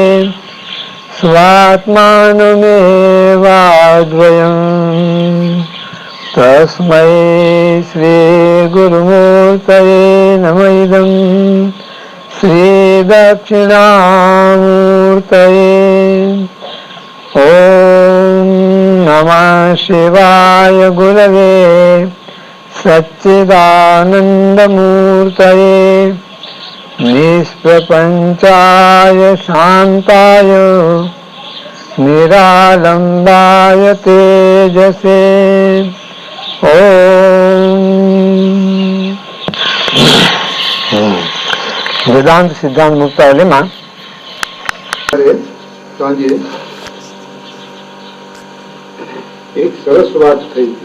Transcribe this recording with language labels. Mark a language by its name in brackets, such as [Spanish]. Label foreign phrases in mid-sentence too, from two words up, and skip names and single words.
[Sanskrit] स्वात्मानमेवाद्वयम् तस्मै श्री गुरुमूर्तये नमः इदं श्री दक्षिणामूर्तये ॐ नमः शिवाय गुरवे सच्चिदानन्दमूर्तये निष्प्रपञ्चाय शान्ताय निरालम्बाय तेजसे [Gujarati] વેદાંત સિદ્ધાંત મુક્તાવલીમાં સાંજે એક સરસ વાત થઈ હતી.